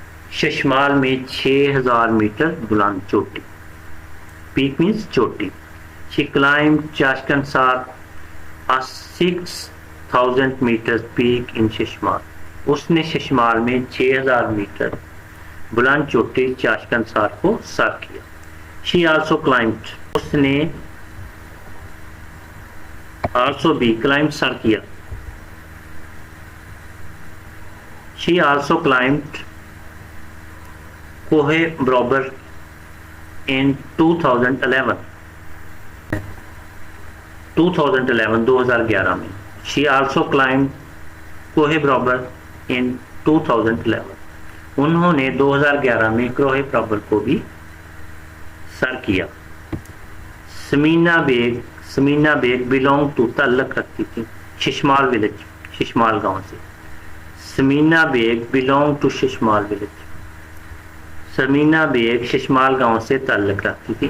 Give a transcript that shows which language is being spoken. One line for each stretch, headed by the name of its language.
Urdu: ششمال میں 6,000 میٹر بلند چوٹی.
English: Peak means چوٹی. She climbed Chashkan Sar, a 6,000 meter peak in Shimshal.
Urdu: اس نے ششمال میں 6,000 میٹر بلند چوٹی چاشکن سار کو سر کیا.
English: She also climbed.
Urdu: اس نے
English: also
Urdu: بھی
English: climb
Urdu: سر کیا.
English: She also climbed Koh Brabar in 2011.
Urdu: 2011 میں.
English: She also climbed Koh Brabar in 2011.
Urdu: انہوں نے 2011 میں کوہ برابر کو بھی سر کیا. سمینا بیگ
English: belong to
Urdu: تعلق رکھتی تھی ششمال ولیج، ششمال گاؤں سے. سمینا bag
English: belong to
Urdu: ششمال village. سمینا bag ششمال گاؤں سے تعلق رکھتی تھی.